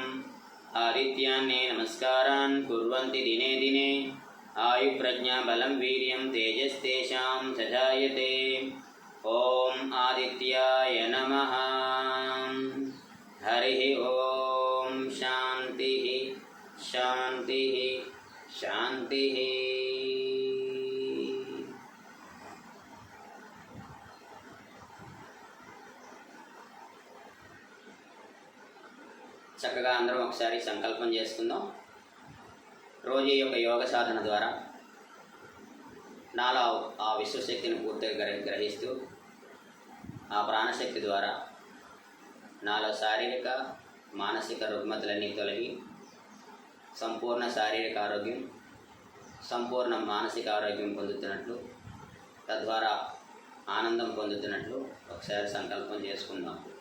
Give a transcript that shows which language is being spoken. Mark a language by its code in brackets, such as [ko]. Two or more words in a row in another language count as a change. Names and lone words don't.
[sa] आदित्यान्ने नमस्कारान् कुर्वन्ति दिने दिने, आयुप्रज्ञाबलं वीर्यं तेजस्तेषां सजायते। ओम आदित्याय नमः। हरिः ओम शान्तिः शान्तिः शान्तिः। [te] చక్కగా అందరం ఒకసారి సంకల్పం చేసుకుందాం. రోజు యొక్క యోగ సాధన ద్వారా నాలో ఆ విశ్వశక్తిని పూర్తిగా గ్రహిస్తూ ఆ ప్రాణశక్తి ద్వారా నాలో శారీరక మానసిక రుగ్మతలన్నీ తొలగి సంపూర్ణ శారీరక ఆరోగ్యం, సంపూర్ణ మానసిక ఆరోగ్యం పొందుతున్నట్లు, తద్వారా ఆనందం పొందుతున్నట్లు ఒకసారి సంకల్పం చేసుకుందాం.